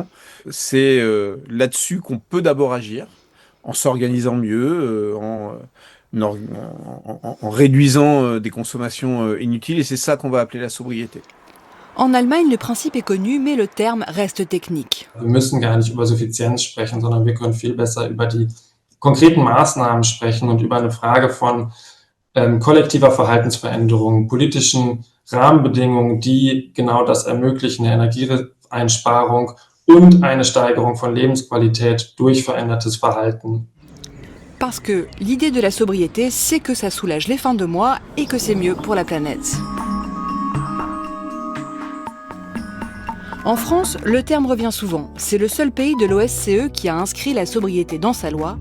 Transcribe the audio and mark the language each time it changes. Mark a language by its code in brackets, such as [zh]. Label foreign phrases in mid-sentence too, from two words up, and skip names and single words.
[fr] C'est là-dessus qu'on peut d'abord agir, en s'organisant mieux, en réduisant des consommations inutiles, et c'est ça qu'on va appeler la sobriété. En Allemagne, le principe est connu, mais le terme reste technique. [de] Wir müssen gar nicht über Suffizienz sprechen, sondern wir können viel besser über die konkreten Maßnahmen sprechen und über eine Frage von kollektiver Verhaltensveränderung, politischen Rahmenbedingungen, die genau das ermöglichen, eine Energieeinsparung und eine Steigerung von Lebensqualität durch verändertes Verhalten. [fr] Parce que l'idée de la sobriété, c'est que ça soulage les fins de mois et que c'est mieux pour la planète. En France, le terme revient souvent. C'est le seul pays de l'OSCE qui a inscrit la sobriété dans sa loi.